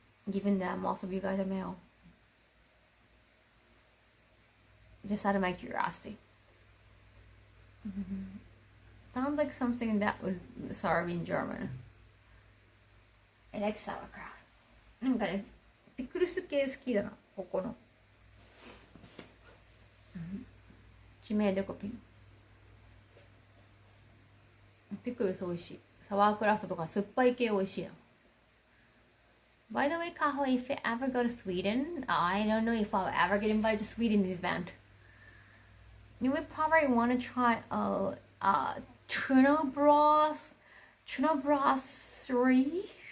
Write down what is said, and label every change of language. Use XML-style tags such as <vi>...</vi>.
<en>Given that most of you guys are male. Just out of my curiosity. Sounds like something that would serve in German. I like sauerkraut.</en> <ja>なんかね、ピクルス系好きだな、ここの。知名度コピー。ピクルス美味しい。サワークラフトとか酸っぱい系美味しいな。</ja> <en>By the way, Kaho, if you ever go to Sweden, I don't know if I'll ever get invited to Sweden event. You would probably want to try tuna broth 3.</en>